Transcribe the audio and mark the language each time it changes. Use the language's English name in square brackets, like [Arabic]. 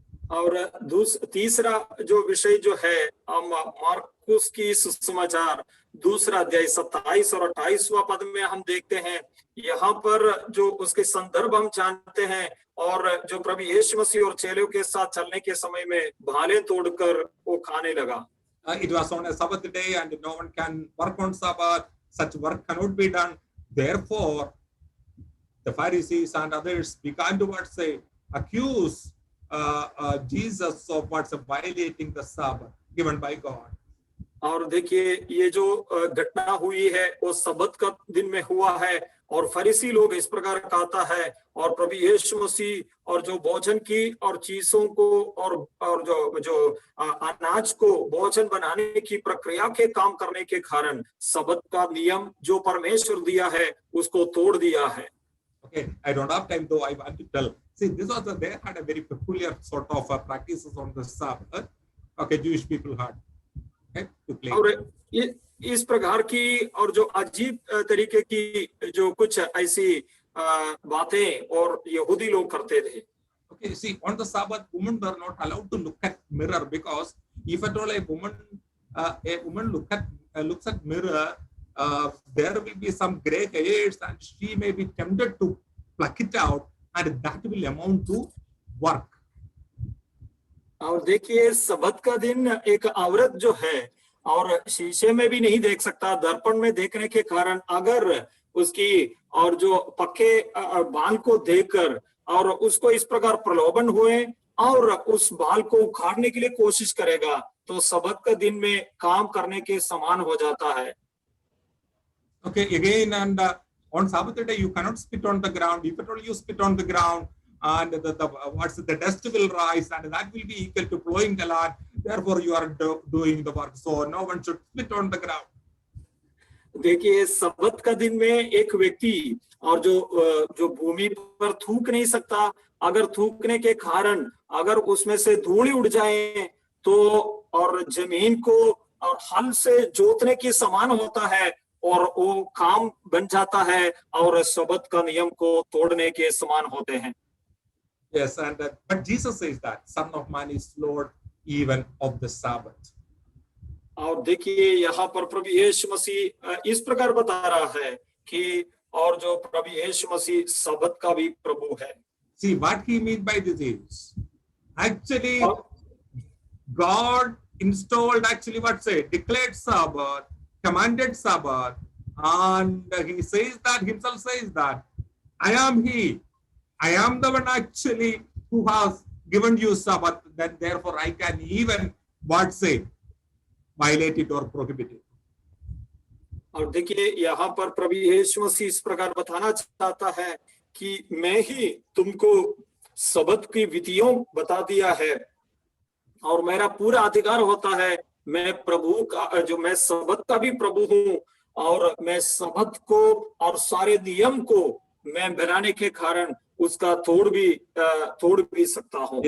[Hindi] और तीसरा जो विषय जो है हम मार्कुस की सुसमाचार दूसरा अध्याय 27 और 28वां पद में हम देखते हैं, यहाँ पर जो उसके संदर्भ हम जानते हैं और जो प्रभु यीशु मसीह और चेलों के साथ चलने के समय में भाले तोड़कर वो खाने लगा। [English] It was on a Sabbath day and no one can work on Sabbath. Such work cannot be done. Therefore, the Pharisees and others began to accuse Jesus of violating the Sabbath given by God. [Hindi] और देखिए ये जो घटना हुई है वो सबत का दिन में हुआ है और फरीसी लोग इस प्रकार कहता है और प्रभु यीशु मसीह और जो भोजन की और चीजों को और जो अनाज को भोजन बनाने की प्रक्रिया के काम करने के कारण सबत का नियम जो परमेश्वर दिया है उसको तोड़ दिया है। [English] Okay, I don't have time though. I want to tell. See, they had a very peculiar sort of practices on the Sabbath. Okay, Jewish people had. Okay, to play. [Hindi] और ये इस प्रकार की और जो अजीब तरीके की जो कुछ ऐसी बातें और यहूदी लोग करते थे। [English] Okay, see, on the Sabbath, women were not allowed to look at mirror because if at all a woman looks at mirror, there will be some gray hairs and she may be tempted to pluck it out and that will amount to work. [Hindi] और देखिए सबत का दिन एक औरत जो है और शीशे में भी नहीं देख सकता, दर्पण में देखने के कारण अगर उसकी और जो पक्के बाल को देखकर और उसको इस प्रकार प्रलोभन हुए और उस बाल को उखाड़ने के लिए कोशिश करेगा तो सबत का दिन में काम करने के समान हो जाता है। [English] Okay, again, and on Sabbath day you cannot spit on the ground. If at all you spit on the ground, and the dust will rise, and that will be equal to plowing the land. Therefore, you are doing the work. So no one should spit on the ground. [Hindi] देखिए सबत का दिन में एक व्यक्ति और जो भूमि पर थूक नहीं सकता, अगर थूकने के कारण अगर उसमें से धूल उड़ जाए तो और जमीन को और हल से जोतने के समान होता है और वो काम बन जाता है और सबत का नियम को तोड़ने के समान होते हैं। [English] Yes, and but Jesus says that Son of Man is Lord even of the Sabbath. [Hindi] और देखिए यहाँ पर प्रभु यीशु मसीह इस प्रकार बता रहा है कि और जो प्रभु यीशु मसीह सबत का भी प्रभु है। [English] See what he means by this is actually God installed declared Sabbath, commanded Sabbath, and he says that himself says that I am he. I am the one actually who has given you Sabbath, then therefore I can even violate it or prohibit it. [Hindi] और देखिए यहाँ पर प्रभु यीशु मसीह इस प्रकार बताना चाहता है कि मैं ही तुमको सबत की विधियों बता दिया है और मेरा पूरा अधिकार होता है, मैं प्रभु का जो मैं सबत का भी प्रभु हूँ और मैं सबत को और सारे नियम को मैं बनाने के कारण उसका तोड़ भी सकता हूँ।